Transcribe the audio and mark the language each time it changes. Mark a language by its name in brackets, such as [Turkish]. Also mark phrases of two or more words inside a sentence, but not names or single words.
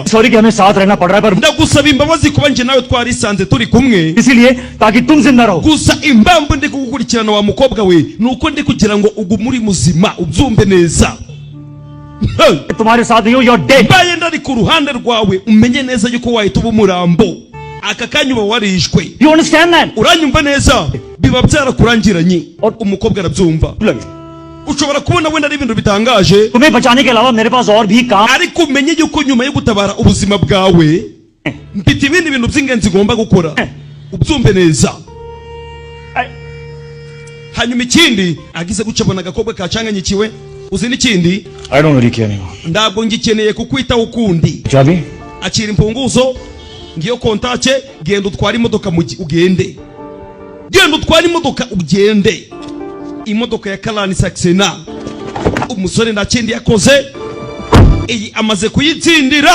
[Hindi] सॉरी कि हमें साथ रहना पड़ रहा है पर [Kinyarwanda] ndagusaba imbabazi kuba njye nawe twarisanze turi kumwe [Hindi] इसीलिए ताकि तुम जिंदा रहो [Kinyarwanda] gusa impamvu ndi kugukurikirana wa mukobwa we ni uko ndi kugira ngo ugume uri muzima ubyumve neza [Hindi] तुम्हारे साथ नहीं हो [English] your dead [Kinyarwanda] mbaye ndari ku ruhande rwawe umenye neza yuko wahita uba umurambo aka kanya uba warishwe [English] you understand that [Kinyarwanda] uranyumva neza biba byarakurangiranye umukobwa arabyumva [Hindi] लगे [Kinyarwanda] ushobora kubona wenda ari ibintu bitangaje [Hindi] तुम्हें बचाने के अलावा मेरे पास और भी काम [Kinyarwanda] ariko umenye yuko nyuma yo gutabara ubuzima bwawe mfite ibindi bintu by'ingenzi ngomba gukora ubyumve neza hanyuma ikindi agize guca abona agakobwa kacanganyikiwe uzi n'ikindi [English] I don't really care anymore [Kinyarwanda] ntabwo ngikeneye kukwitaho ukundi [Hindi] चाबी [Kinyarwanda] akira imfunguzo ngiyo kontace, genda utwara imodoka ugende. Genda utwara imodoka ugende. Imodoka ya Kalani Saxena. Umusore nta kindi yakoze, iyi amaze kuyitsindira.